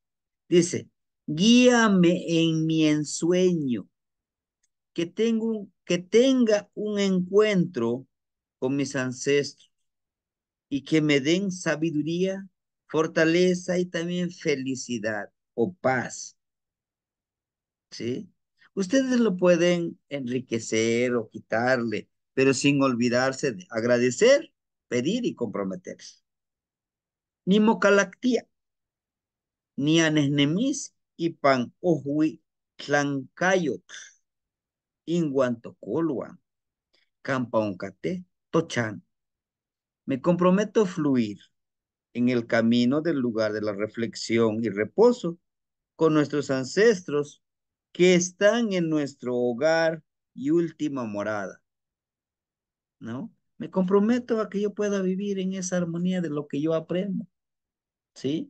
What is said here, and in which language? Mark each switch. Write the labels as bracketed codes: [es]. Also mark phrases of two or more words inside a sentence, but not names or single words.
[es] Dice, guíame en mi ensueño, que tenga un encuentro con mis ancestros y que me den sabiduría, fortaleza y también felicidad o paz, ¿sí? Ustedes lo pueden enriquecer o quitarle, pero sin olvidarse de agradecer, pedir y comprometerse. [nah] Ni mocalactía, ni anesnemis y pan ohui tlancayot, inguantocolua, campaoncate, tochan. [es] Me comprometo a fluir en el camino del lugar de la reflexión y reposo con nuestros ancestros que están en nuestro hogar y última morada, ¿no? Me comprometo a que yo pueda vivir en esa armonía de lo que yo aprendo, ¿sí?